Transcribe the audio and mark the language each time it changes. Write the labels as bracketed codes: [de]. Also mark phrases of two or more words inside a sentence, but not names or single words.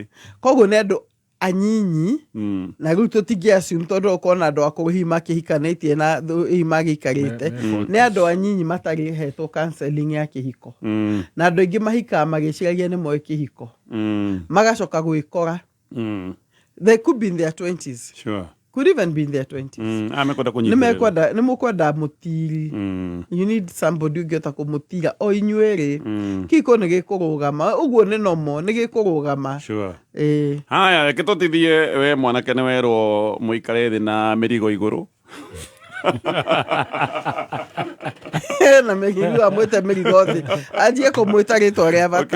[ki] koguo nĩ andũ anyinyi na rĩu tũtingĩassume tondũ ũkona andũ akũrũ hihi makĩhikanĩtie na hihi magĩikarĩte nĩ andũ anyinyi matarĩ hetwo counseling ya kĩhiko na andũ aingĩ mahikaga magĩciragia nĩ moĩ kĩhiko magacoka gwĩkora [en] they could be in their 20s sure could even be in their 20s [ki] amekwenda kũnyitĩrĩra nĩ mũkwenda mũtiri [en] you need somebody [ki] ũngĩhota kũmũtira o inyuĩrĩ kĩhiko nĩ gĩkũrũgama ũguo nĩ nomo nĩ gĩkũrũgama sure haya reke tũtithie we mwanake nĩ werwo mũikare thĩ na mĩrigo igũrũ na mĩrigo amwĩte mĩrigo thĩ anjie kũmwĩta rĩtwa rĩa bata